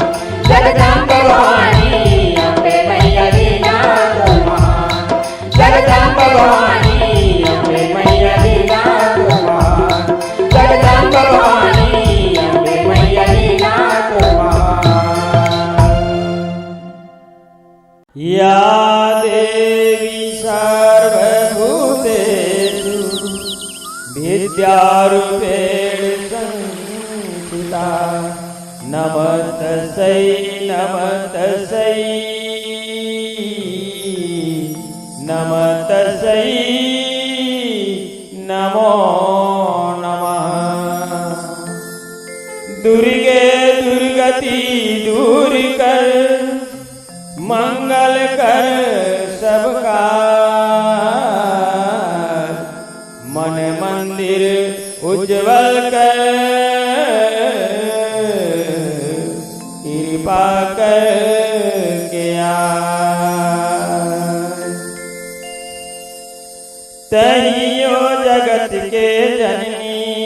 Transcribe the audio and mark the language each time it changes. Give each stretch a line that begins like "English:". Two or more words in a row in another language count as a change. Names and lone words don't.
Hindi: जगदम्बे भवानी अम्बे मैया लीला तोर महान। जगदम्बे भवानी अम्बे मैया लीला तोर महान। जगदम्बे भवानी अम्बे मैया लीला तोर महान।
Sanskrit: या देवी सर्वभूतेषु विद्यारूपेण संस्थिता। नमस्तस्यै नमस्तस्यै नमस्तस्यै नमो नमः।
Hindi: दुर्गे दुर्गति दूर कर, मंगल कर सबका। मन मंदिर उज्जवल कर, कृपा कर के तहियो जगत के जननी।